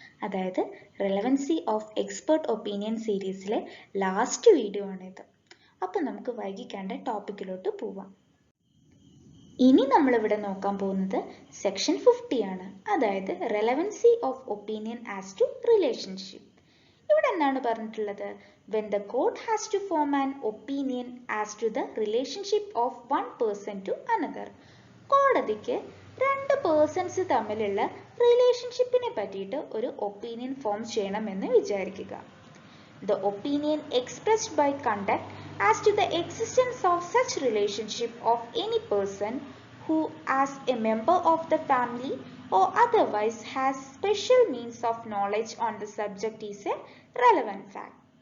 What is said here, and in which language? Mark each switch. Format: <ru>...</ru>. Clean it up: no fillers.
<ml>അതായത് relevancy of expert opinion സീരീസിലെ last video ആണിത്. അപ്പോൾ നമുക്ക് വൈകിക്കാണ്ട് ടോപ്പിക്കിലോട്ട് പോവാം. ഇനി നമ്മളിവിടെ നോക്കാൻ പോകുന്നത് സെക്ഷൻ 50 ആണ്, അതായത് relevancy of opinion as to relationship. ഇവിടെ എന്താണ് പറഞ്ഞിട്ടുള്ളത്?</ml> <en>when the court has to form an opinion as to the relationship of one person to another.</en> <ml>കോടതിക്ക് രണ്ട് പേഴ്സൺസ് തമ്മിലുള്ള റിലേഷൻഷിപ്പിനെ പറ്റിയിട്ട് ഒരു ഒപ്പീനിയൻ ഫോം ചെയ്യണമെന്ന് വിചാരിക്കുക.</ml> <en>The opinion expressed by conduct as to the existence of such relationship of any person who as a member of the family or otherwise has special means of knowledge on the subject is a relevant fact.</en>